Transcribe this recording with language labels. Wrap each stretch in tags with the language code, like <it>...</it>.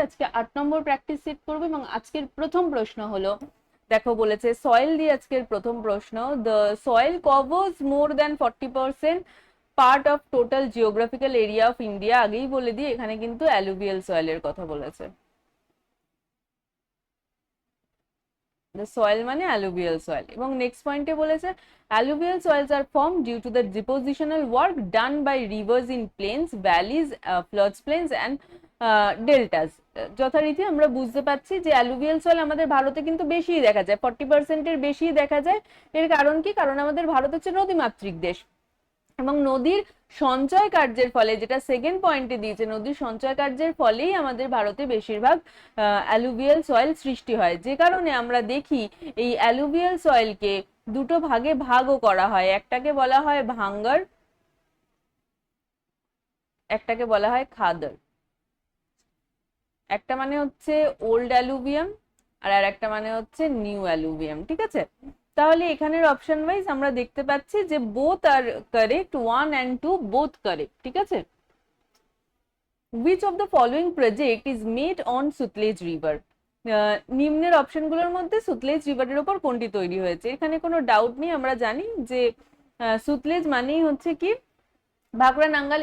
<bn>আজকে 8 নম্বর practice set করবো এবং আজকের প্রথম প্রশ্ন হলো, দেখো বলেছে সয়েল দিয়ে আজকের প্রথম প্রশ্ন,</bn> <en>The soil covers more than 40% part of total geographical area of India.</en> <bn>আগেই বলে দিই, এখানে কিন্তু অ্যালুভিয়াল সয়েলের কথা বলেছে।</bn> <en>The soil</en> <bn>মানে</bn> <en>alluvial soil।</en> <bn>এবং নেক্সট পয়েন্টে বলেছে</bn> <en>alluvial soils are formed due to the depositional work done by rivers in plains, valleys, floodplains and deltas।</en> <bn>যথারীতি আমরা বুঝতে পারছি যে অ্যালুভিয়াল সয়েল আমাদের ভারতে কিন্তু বেশি দেখা যায়, 40%-এর বেশি দেখা যায়। এর কারণ কি? কারণ আমাদের ভারত হচ্ছে নদীমাতৃক দেশ এবং নদীর সঞ্চয় কার্যের ফলে, যেটা সেকেন্ড পয়েন্টে দিয়েছে, নদীর সঞ্চয় কার্যের ফলেই আমাদের ভারতে বেশিরভাগ অ্যালুভিয়াল সয়েল সৃষ্টি হয়। যে কারণে আমরা দেখি এই অ্যালুভিয়াল সয়েলকে দুটো ভাগে ভাগও করা হয়। একটাকে বলা হয় ভাঙ্গার, একটাকে বলা হয় খাদার। একটা মানে হচ্ছে ওল্ড অ্যালুভিয়াম আর একটা মানে হচ্ছে নিউ অ্যালুভিয়াম। ঠিক আছে, তাহলে এখানের অপশন ওয়াইজ আমরা দেখতে পাচ্ছি যে</bn> <en>Both are correct, 1 and 2 both correct.</en> <bn>ঠিক আছে,</bn> <en>which of the following project is made on Sutlej river?</en> <bn>নিম্নের অপশনগুলোর মধ্যে সুতলেজ রিভারের উপর কোনটি তৈরি হয়েছে? এখানে কোনো ডাউট নেই, আমরা জানি যে সুতলেজ মানেই হচ্ছে কি ভাকরা নাঙ্গাল।</bn>